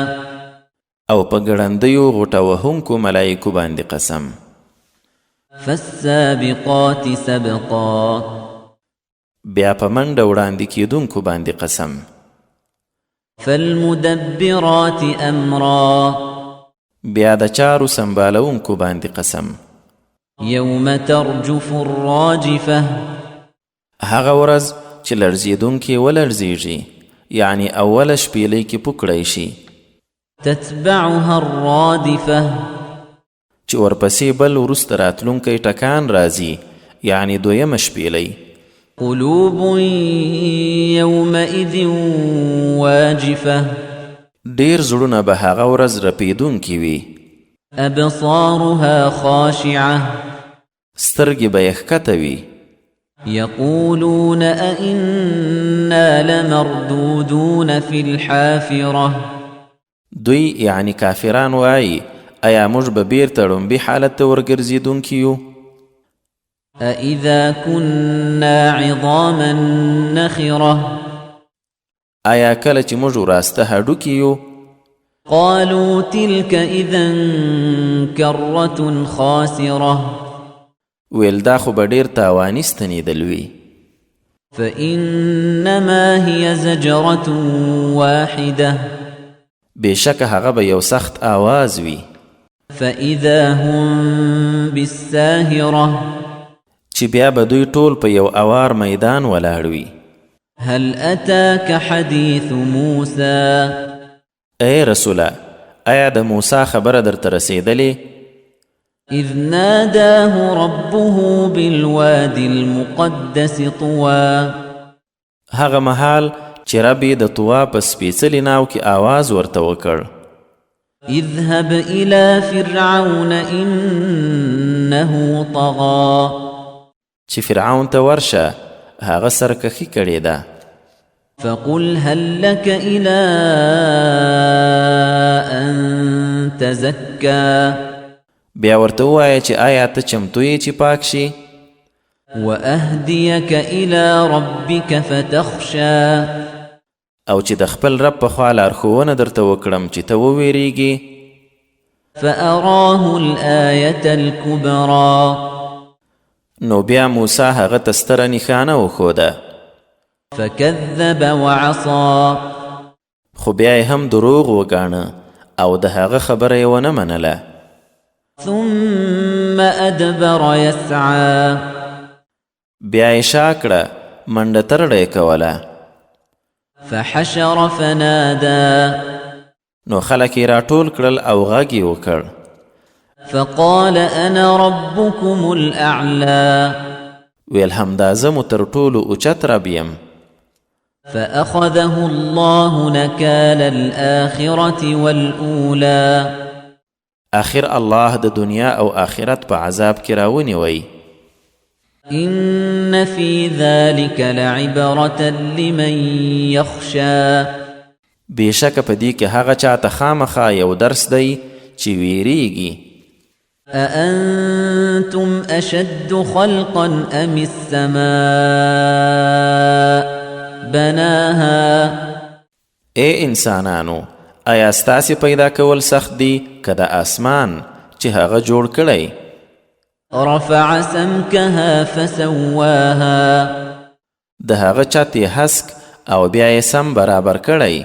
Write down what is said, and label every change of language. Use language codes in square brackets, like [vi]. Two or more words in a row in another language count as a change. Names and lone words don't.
[ps] او په ګړندیو غوټه وهونکو ملایکو باندې قسم. [ar] فالسابقات سبقا [ps] بیا په منډه وړاندې کیدونکو باندې قسم. [ar] فالمدبرات امرا [ps] بیا د چارو سنبالونکو باندې قسم. [ar] يوم ترجف الراجفة [ps] هغه ورځ چې لړزیدونکي ولړزیږي، یعنی اوله شپیلۍ کې پوکړی شي. [ar] تتبعها الرادفة [ps] چې ورپسې بل وروسته راتلونکی ټکان راځي، یعنی دویمه شپیلۍ. [ar] قلوب يومئذ واجفة [ps] ډیر زړونه به هغه ورځ رپیدونکي وي. [ar] أبصارها خاشعة [ps] سترګې به یې ښکته وي. [ar] يقولون أئنا لمردودون في الحافرة [ps] دوی یعنی کافران وایي ایا موږ به بیرته ړومبي حالت ته ورګرځېدونکي یو؟ [ar] أإذا كنا عظاما نخرة [ps] آیا کله چې موږ وراسته هډوکي یو؟ [ar] قالوا تلك إذا كرة خاسرة [ps] ویل دا خو به ډېر تاواني ستنېدل وي. [ar] فإنما هي زجرة واحدة [ps] بېشکه هغه به یو سخت آواز وي [ar] فإذا هم بالساهرة [ps] چې بیا به دوی ټول په یو اوار میدان ولاړ وي. [ar] هل أتاك حديث موسى [ps] ای رسوله، آیا د موسی خبره درته رسېدلې؟ [ar] إذ ناداه ربه بالوادي المقدس طوى [ps] هغه مهال چې رب یې د طوا په سپېڅلي ناو کې آواز ورته وکړ. [ar] اذهب إلى فرعون إنه طغى [ps] چې فرعون ته ورشه، هغه سرکښي کړې ده. [ar] فقل هل لك إلى أن تزكى [ps] بیا ورته ووایه چې آیا ته چمتو یې چې پاک شي؟ [ar] وأهديك إلى ربك فتخشى [ps] او چې د خپل رب په خوا لارښوونه درته وکړم چې ته وویریږې. [ar] فأراه الآية الكبرى [ps] نو بیا موسی هغه ته ستره نښانه وښوده، [ar] فكذب وعصى [ps] خو بیا یې هم دروغ وګاڼه او د هغه خبره یې ونه منله. [ar] ثم أدبر يسعى [ps] بیا یې شا کړه، منډه ترړه یې کوله. [ar] فحشر فنادى [ps] نو خلک یې راټول کړل او غږ یې وکړ. [ar] فقال أنا ربكم الأعلى [ps] ویل همدا زه مو تر ټولو اوچت رب یم. [ar] فأخذه الله نكال الآخرة والأولى [ps] آخر الله د دنیا او آخرت په عذاب کې راونیوی. [ar] إن في ذلك لعبرة لمن يخشى [ps] بېشکه په دې کې هغه چاته خامخا یو درس دی چې ویریږي. [ar] أأنتم أشد خلقا أم السماء بناها [ps] ای انسانانو، آیا ستاسې پیدا کول سخت دی که د آسمان چې هغه جوړ کړی؟ [ar] رفع سمكها فسواها [ps] د هغه چت یې هسک او بیا یې سم برابر کړی.